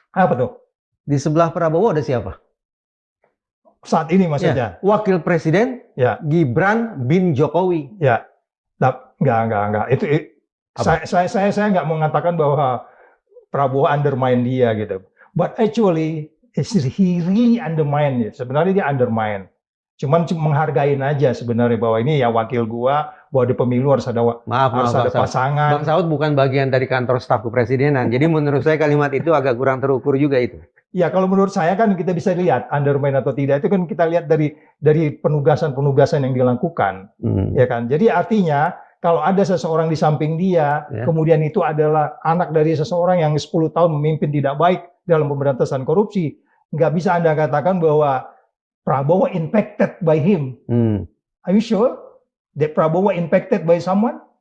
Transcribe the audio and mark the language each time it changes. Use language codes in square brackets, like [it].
[id] Apa tuh? Di sebelah Prabowo ada siapa? Saat ini maksudnya. Ya, Wakil Presiden ya. Gibran bin Jokowi. Ya. Enggak. Itu saya nggak mengatakan bahwa Prabowo undermine dia gitu. [en] But actually, he really undermine. [id] Sebenarnya dia undermine. Cuman menghargain aja sebenarnya bahwa ini ya wakil gua, bahwa di pemilu harus ada ada pasangan. Bang Saud bukan bagian dari kantor staf kepresidenan. Jadi menurut saya kalimat itu agak kurang terukur juga itu. Ya kalau menurut saya kan kita bisa lihat undermine atau tidak itu kan kita lihat dari penugasan-penugasan yang dilakukan, ya kan. Jadi artinya kalau ada seseorang di samping dia, kemudian itu adalah anak dari seseorang yang 10 tahun memimpin tidak baik dalam pemberantasan korupsi, nggak bisa Anda katakan bahwa Prabowo [en] impacted by him. Are you sure that Prabowo impacted by someone?